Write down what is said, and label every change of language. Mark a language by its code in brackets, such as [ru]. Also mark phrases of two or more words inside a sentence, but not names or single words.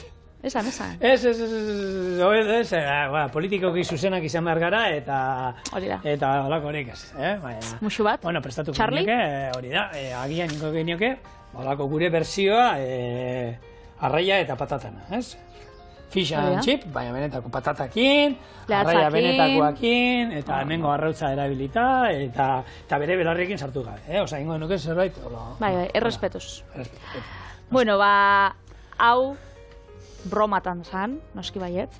[eu] Esan. Ez, politikoki zuzenak izan behar gara, eta holako horik ez. Muxu bat? Bueno, prestatuko genioke, hori da, agian ingo genioke, holako gure bersioa, arraia eta patatana, ez? [en] Fish and chip, [eu] baina benetako patatakin, arraia benetakoakin, eta hemengo arrautza erabilita, eta bere belarriekin sartu gabe, osa, ingo genuke zerbait, bai, errespetuz. Bueno, hau bromatan zan, noski baietz.